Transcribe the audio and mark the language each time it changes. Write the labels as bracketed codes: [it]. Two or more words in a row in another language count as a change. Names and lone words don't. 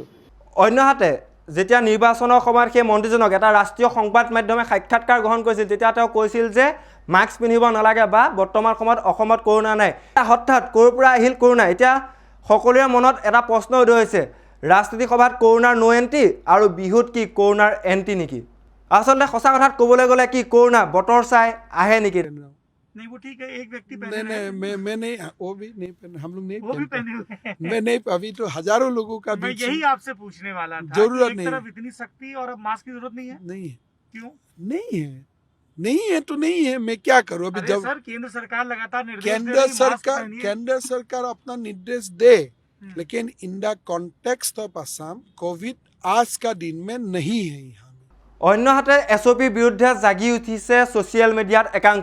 [as] অন্যহাতে যেতিয়া নিৰ্বাচনৰ সময়ত সেই মন্ত্ৰীজনক এটা ৰাষ্ট্ৰীয় সংবাদ মাধ্যমে সাক্ষাৎকাৰ গ্ৰহণ কৰিছিল, তেতিয়া তেওঁ কৈছিল যে মাস্ক পিন্ধিব নালাগে বা বৰ্তমান সময়ত অসমত কৰোণা নাই। হঠাৎ ক'ৰ পৰা আহিল কৰোণা? এতিয়া সকলোৰে মনত এটা প্ৰশ্ন উদয় হৈছে, ৰাজনীতিক সভাত কৰোণাৰ নো এণ্ট্ৰি আৰু বিহুত কি কৰোণাৰ এণ্ট্ৰি নেকি? আচলতে সঁচা কথাত ক'বলৈ গ'লে কি কৰোণা বতৰ চাই আহে নেকি? [hi] नहीं वो ठीक है, एक व्यक्ति पहने नहीं हैं। मैं नहीं, वो भी नहीं पहने, हम लोग नहीं वो भी पहनते। पहने हुए हैं। मैं नहीं, अभी तो हजारों लोगों का मैं बीच यही आपसे पूछने वाला था, जरूरत कि एक नहीं। तरफ इतनी सख्ती और अब मास्क की जरूरत नहीं है, नहीं है, क्यों? नहीं है, नहीं है तो नहीं है, मैं क्या करूं अभी? अरे जब सर केंद्र सरकार लगातार निर्देश दे रही है, मास्क पहनिए। केंद्र सरकार अपना निर्देश दे, लेकिन [en] in the context of Assam [hi] कोविड आज का दिन में नहीं है यहाँ। [as] অন্যহাতে এছঅ'পিৰ বিৰুদ্ধে জাগি উঠিছে ছ'চিয়েল মিডিয়াত একাংশ।